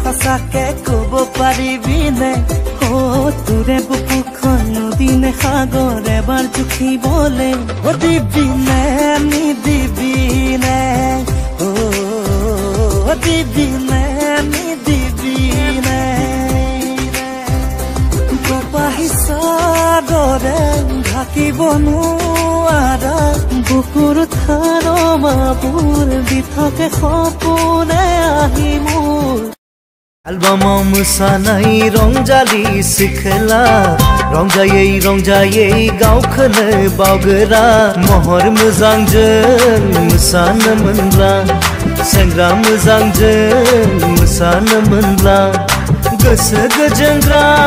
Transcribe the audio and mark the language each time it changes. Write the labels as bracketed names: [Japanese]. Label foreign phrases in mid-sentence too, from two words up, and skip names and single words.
[Assamese] সঁচাকে কব পাৰিবিনে তোৰে বুকুখন নদীনে সাগৰ এবাৰ জুখিবলে দিবিনে নিদিবিনে দিবিনে নিদিবিনে কপাহিচাদৰে ঢাকিব নোৱাৰা বুকুৰ থাৰমাবোৰ দি থাকে সপোনে আহি মোৰ [Bodo] एलबामाव मोसानाय रंजालि सिखला रंजायै गावखौनो बावगोरा महर मोजांजों मोसानो मोनब्ला सेंग्रा मोजांजों मोसानो मोनब्ला गोसो गोजोनग्रा